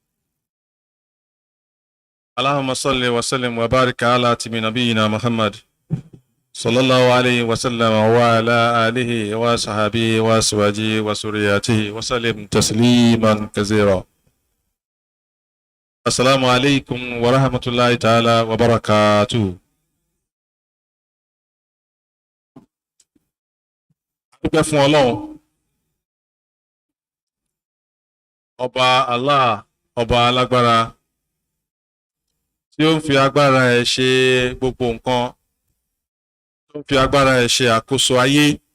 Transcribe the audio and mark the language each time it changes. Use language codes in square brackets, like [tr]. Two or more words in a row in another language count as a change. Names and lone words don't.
[ar] اللهم صل وسلم وبارك على نبينا محمد صلى الله عليه وسلم وعلى آله وصحبه وأزواجه وذرياته وسلم تسليما كثيرا. السلام عليكم ورحمة الله تعالى وبركاته. [yo] Dúpẹ́ fún Ọlọ́run ọba Allah ọba alágbára tí ó ń fi agbára ẹ̀ ṣe gbogbo nǹkan, tó ń fi agbára ẹ̀ ṣe àkóso ayé.